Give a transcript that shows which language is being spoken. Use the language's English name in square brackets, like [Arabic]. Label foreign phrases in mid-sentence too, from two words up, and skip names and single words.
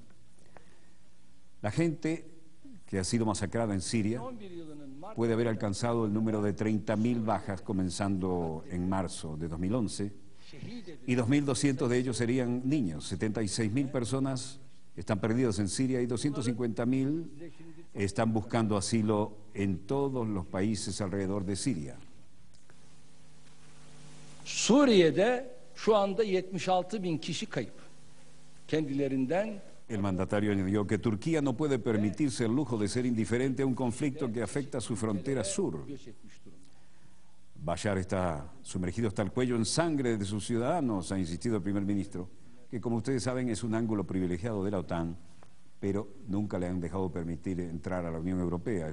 [Spanish] La gente que ha sido masacrada en Siria puede haber alcanzado el número de 30.000 bajas comenzando en marzo de 2011 y 2.200 de ellos serían niños. 76.000 personas están perdidas en Siria y 250.000 están buscando asilo en todos los países alrededor de Siria. [Turkish] Suriye'de şu anda 76.000 kişi kayıp. Kendilerinden. [Spanish] El mandatario añadió que Turquía no puede permitirse el lujo de ser indiferente a un conflicto que afecta a su frontera sur. Bashar está sumergido hasta el cuello en sangre de sus ciudadanos, ha insistido el primer ministro, que como ustedes saben es un ángulo privilegiado de la OTAN, pero nunca le han dejado permitir entrar a la Unión Europea.